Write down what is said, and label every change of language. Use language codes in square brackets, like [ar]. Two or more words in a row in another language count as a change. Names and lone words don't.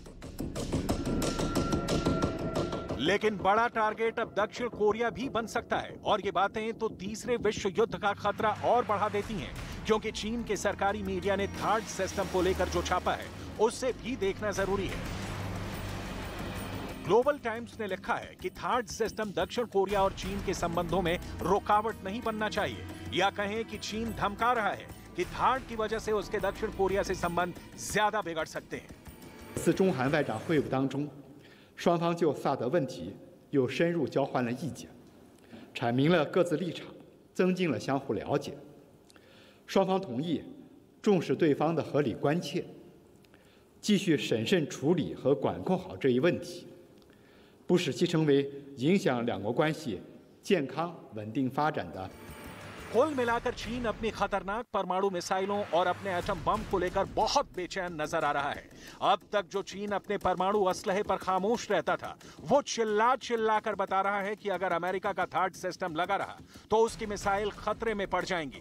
[hi] लेकिन बड़ा टारगेट अब दक्षिण कोरिया भी बन सकता है, और ये बातें तो तीसरे विश्व युद्ध का खतरा और बढ़ा देती हैं, क्योंकि चीन के सरकारी मीडिया ने थार्ड सिस्टम को लेकर जो छापा है उससे भी देखना जरूरी है। ग्लोबल टाइम्स ने लिखा है कि थार्ड सिस्टम दक्षिण कोरिया और चीन के संबंधों में रुकावट नहीं बनना चाहिए, या कहें कि चीन धमका रहा है कि थार्ड की वजह से उसके दक्षिण कोरिया से संबंध ज्यादा बिगड़ सकते हैं। [zh] 次中韩外长会晤当中，双方就萨德问题又深入交换了意见，阐明了各自立场，增进了相互了解。双方同意重视对方的合理关切，继续审慎处理和管控好这一问题，不使其成为影响两国关系健康稳定发展的。 [hi] कुल मिलाकर चीन अपनी खतरनाक परमाणु मिसाइलों और अपने एटम बम को लेकर बहुत बेचैन नजर आ रहा है। अब तक जो चीन अपने परमाणु असलहे पर खामोश रहता था, वो चिल्ला कर बता रहा है कि अगर अमेरिका का थार्ड सिस्टम लगा रहा तो उसकी मिसाइल खतरे में पड़ जाएंगी।